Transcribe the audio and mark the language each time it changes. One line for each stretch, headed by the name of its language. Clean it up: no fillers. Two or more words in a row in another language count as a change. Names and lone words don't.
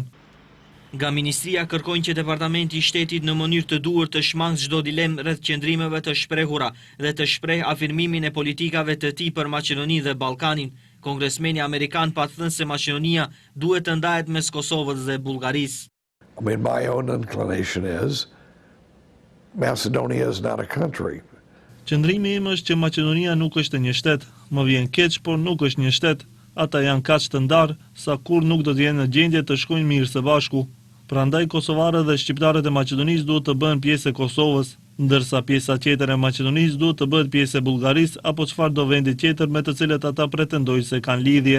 Albanian: Nga ministria kërkojnë që Departamenti i Shtetit në mënyrë të duhur të shmangë çdo dilemë rreth qëndrimeve të shprehura dhe të shpreh afirmimin e politikave të tij për Maqedoninë dhe Ballkanin. Kongresmeni amerikan pa thënë se Maqedonia duhet të ndahet mes Kosovës dhe Bullgarisë.
English: I mean, my own inclination is Macedonia is not a country.
Albanian: Qëndrimi im është që Maqedonia nuk është një shtet, më vjen keq, por nuk është një shtet. Ata janë kaq të ndarë sa kur nuk do të jenë në gjendje të shkojnë mirë së bashku. Prandaj kosovarët dhe shqiptarët e Maqedonisë duhet të bëhen pjesë e Kosovës, ndërsa pjesa tjetër e Maqedonisë duhet të bëhet pjesë e Bullgarisë apo çfarëdo vendi tjetër me të cilët ata pretendojnë se kanë lidhje.